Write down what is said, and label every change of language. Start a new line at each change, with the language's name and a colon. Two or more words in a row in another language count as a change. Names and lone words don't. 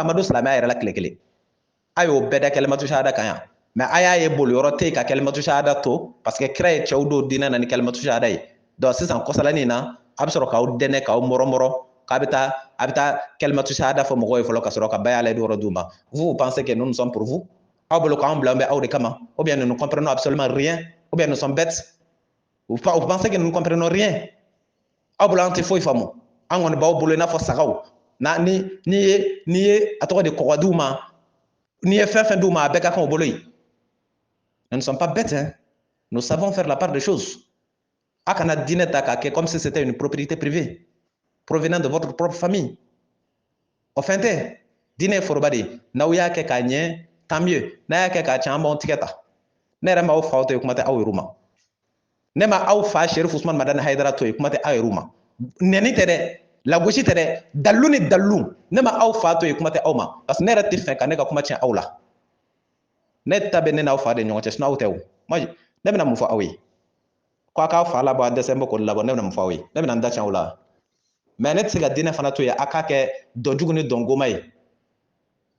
Bambara: ma don silamɛya yɛrɛ la tile kelen a y'o bɛɛ da
Arabic: كلمة شهادة
Bambara: kan yan mais a y'a ye boli yɔrɔ tɛ yen ka
Arabic: كلمة شهادة
Bambara: to
French: parce que
Bambara: kira ye cɛw don diinɛ na ni
Arabic: كلمة شهادة
Bambara: ye donc sisan kɔsalanin na a bɛ sɔrɔ k'aw dɛnɛ k'aw mɔrɔmɔrɔ k'a bɛ taa
Arabic: كلمة شهادة
Bambara: fɔ mɔgɔw ye fɔlɔ ka sɔrɔ ka baya la yɔrɔ d'u ma
French: vous pensez que nous sommes pour vous
Bambara: aw bolo k'anw bila an bɛ aw de kama
French: ou bien nous ne comprenons absolument rien ou bien nous sommes bêtes vous pensez que nous ne comprenons rien
Bambara: aw bolo an tɛ foyi faamu an kɔni b'aw bolo i n'a fɔ sagaw n'i ye a tɔgɔ de kɔgɔ d'u ma n'i ye fɛn fɛn d'u ma a bɛɛ ka kan u bolo yen
French: nous ne sommes pas bêtes hein nous savons faire la part des choses
Bambara: a kana diinɛ ta k'a kɛ
French: comme si c'était une propriété privée provenant de votre propre famille
Bambara: o fɛn tɛ diinɛ ye foroba de ye n'aw y'a kɛ k'a ɲɛ
French: tant mieux
Bambara: n'a y'a kɛ k'a tiɲɛ an b'aw tigɛ ta ne yɛrɛ m'aw faw to yen kuma tɛ aw yɛrɛw ma ne ma aw fa Sherif Usman Madani Hayidara to yen kuma tɛ aw yɛrɛw ma nɛni tɛ dɛ lagosi tɛ dɛ dalu ni dalu ne ma aw fa to yen kuma tɛ aw ma
French: parce que
Bambara: ne yɛrɛ tɛ fɛ ka ne ka kuma tiɲɛ aw la ne ta bɛ ne n'aw fa de ɲɔgɔn cɛ sinon aw tɛ o ne bɛna mun fɔ aw ye ko a k'aw fa labɔ a dɛsɛ n bɛ k'o labɔ ne bɛna mun fɔ aw ye ne bɛna n da tiɲɛ aw la mais ne tɛ se ka diinɛ fana to yen a k'a kɛ dɔn jugu ni dɔn goma ye